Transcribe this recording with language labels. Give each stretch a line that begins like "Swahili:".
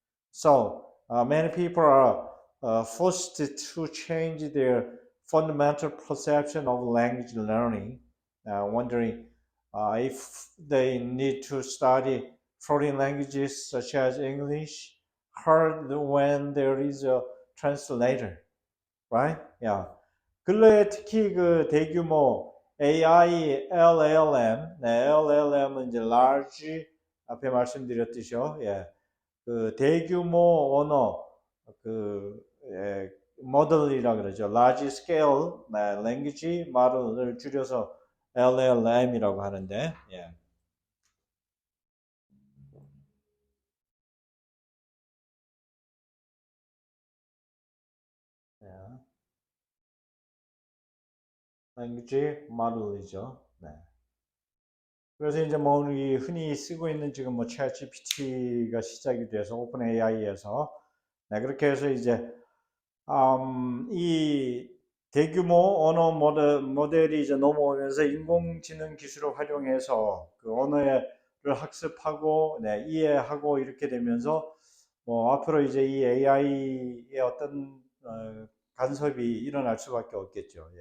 English: So many people are forced to change their fundamental perception of language learning, wondering if they need to study foreign languages such as English hard when there is a translator, right? Yeah.
Korean: 근래에 특히 그 대규모 AI, LLM, 네, LLM은 이제 large 앞에 말씀드렸듯이요. 예. 그 대규모 언어 그 모델이라 그러죠. Large Scale Language Model을 줄여서 LLM이라고 하는데, 예. 예. Language Model이죠. 네. 그래서 이제 뭐 우리 흔히 쓰고 있는 지금 뭐 ChatGPT가 시작이 돼서 오픈 AI에서 네, 그렇게 해서 이제 이 대규모 언어 모델이 이제 넘어오면서 인공지능 기술을 활용해서 그 언어를 학습하고 네, 이해하고 이렇게 되면서 뭐 앞으로 이제 이 AI의 어떤 간섭이 일어날 수밖에 없겠죠.